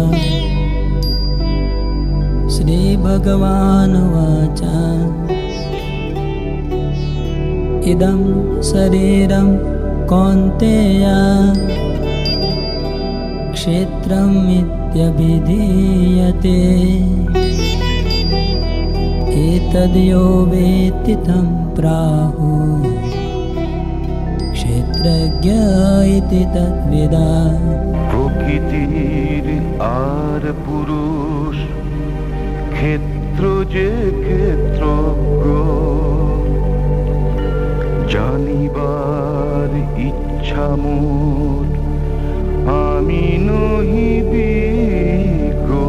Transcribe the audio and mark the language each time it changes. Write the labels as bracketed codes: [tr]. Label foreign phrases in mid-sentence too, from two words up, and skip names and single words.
[sa] श्रीभगवानुवाच इदं शरीरं कौन्तेय क्षेत्रमित्यभिधीयते एतद्यो वेत्ति तं प्राहुः क्षेत्रज्ञ इति तद्विदाः। [bn] প্রকৃতির আর পুরুষ ক্ষেত্র যে ক্ষেত্রজ্ঞ জানিবার ইচ্ছা মোর আমি নহি বিজ্ঞ